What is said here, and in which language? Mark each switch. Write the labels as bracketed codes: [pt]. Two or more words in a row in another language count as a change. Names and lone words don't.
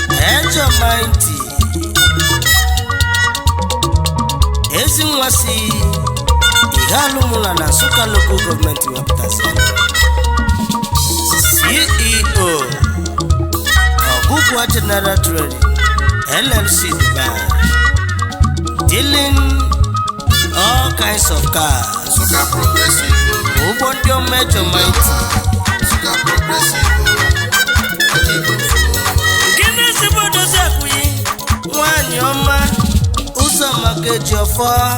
[ig] Ejo Mighty. Ezi nwa si Ighalumula na Nsukka Local Government wepụtasị. [en] C E O. Ọgụgụ General Trading, L L C Dubai. Dealing all kinds of cars. [ig] Nsukka Progressive, Ụgbọ ndị ọma Ejo Mighty. Nsukka Progressive, anyị bụ ofu. Gịnị si bụ dozi akwụghị? Nwaanyị ọma, Ụzọamaka Ejiofọ.